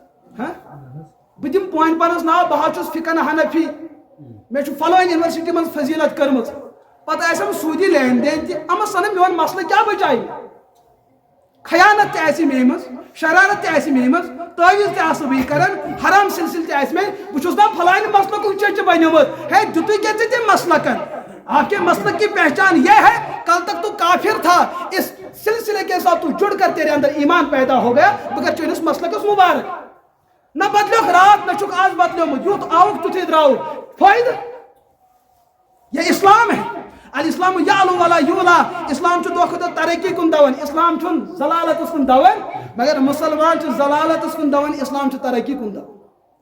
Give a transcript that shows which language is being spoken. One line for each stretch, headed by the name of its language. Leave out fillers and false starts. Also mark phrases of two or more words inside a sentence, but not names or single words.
Kashmiri: بہٕ دِمہٕ پوٗنۍ پانس ناو بہٕ حظ چھُس فِقن حنفی مےٚ چھُ فلٲنۍ یونیورسٹی منٛز فضیٖلت کٔرمٕژ پتہٕ آسٮ۪م سوٗدی لین دین تہِ اما سنہٕ میون مسلہٕ کیٛاہ بچایہِ خیانت تہِ آسہِ مےٚ منٛز شرارت تہِ آسہِ مےٚ منٛز تٲویٖز تہِ آسہٕ بہٕ کران حرام سلسلہٕ تہِ آسہِ مےٚ بہٕ چھُس دپان فلانہِ مسلکُک چچہِ بنیومُت ہے دِتُے کیٛاہ ژےٚ تٔمۍ مسلکن
Urdu: آپ کے مسلک کی پہچان یہ ہے کل تک تو کافر تھا اس سلسلے کے ساتھ تو جڑ کر تیرے اندر ایمان پیدا ہو گیا
Kashmiri: مگر چٲنِس مسلکس مبارک نہ بدلیوکھ رات نہ چھُکھ آز بدلیومُت یُتھ آوُکھ تیُتھُے درٛاوُکھ فٲیدٕ
Urdu: یہ اسلام ہے
Arabic: الاسلام یعلو ولا یولا
Kashmiri: اسلام چھُ دۄہ کھۄتہٕ دۄہ ترقی کُن دون اسلام چھُنہٕ ضلالتس کُن دون مگر مسلمان چھُ ضلالتس کُن دون اسلام چھُ ترقی کُن دون